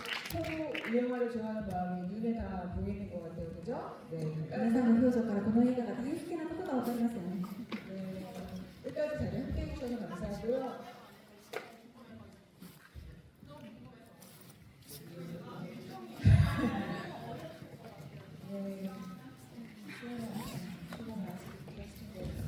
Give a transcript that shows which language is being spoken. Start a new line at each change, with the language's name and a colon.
Korean: 서로 이 영화를 좋아하는 마음이 눈에 다 보이는 것 같아요, 그죠? 네.
Japanese: 皆さんの表情からこの映画が大好きなことがわかりますよね。
Korean: 네. 끝까지 잘 함께 해주셔서 감사하고요. 네. 수고 많으셨습니다.